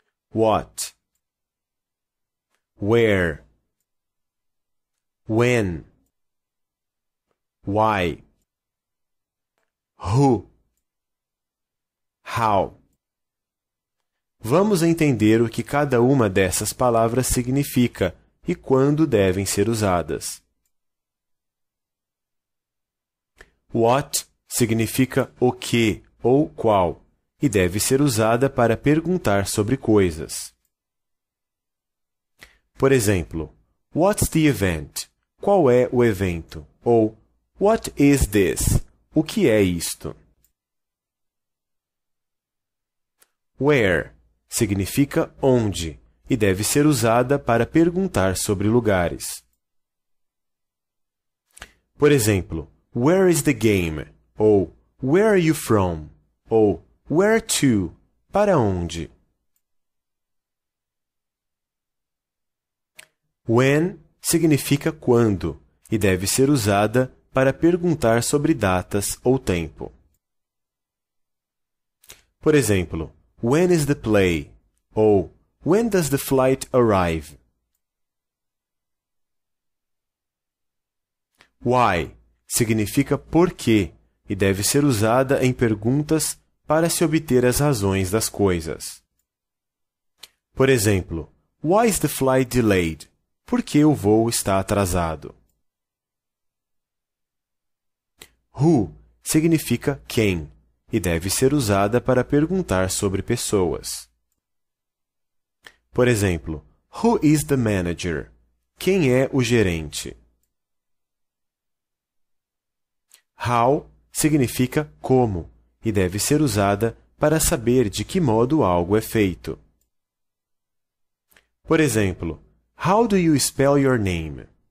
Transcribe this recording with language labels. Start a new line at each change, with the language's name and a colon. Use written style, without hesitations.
English: What, where, when, why, who, how.
Portuguese: Vamos entender o que cada uma dessas palavras significa e quando devem ser usadas. What significa o que ou qual e deve ser usada para perguntar sobre coisas. Por exemplo,
English: what's the event?
Portuguese: Qual é o evento? Ou
English: what is this?
Portuguese: O que é isto? Where significa onde e deve ser usada para perguntar sobre lugares. Por exemplo,
English: where is the game?
Portuguese: Ou
English: where are you from?
Portuguese: Ou
English: where to?
Portuguese: Para onde? When significa quando e deve ser usada para perguntar sobre datas ou tempo. Por exemplo,
English: when is the play?
Portuguese: Ou
English: when does the flight arrive?
Portuguese: Why significa por quê e deve ser usada em perguntas para se obter as razões das coisas. Por exemplo,
English: why is the flight delayed?
Portuguese: Por que o voo está atrasado? Who significa quem e deve ser usada para perguntar sobre pessoas. Por exemplo,
English: who is the manager?
Portuguese: Quem é o gerente? How significa como e deve ser usada para saber de que modo algo é feito. Por exemplo,
English: how do you spell your name?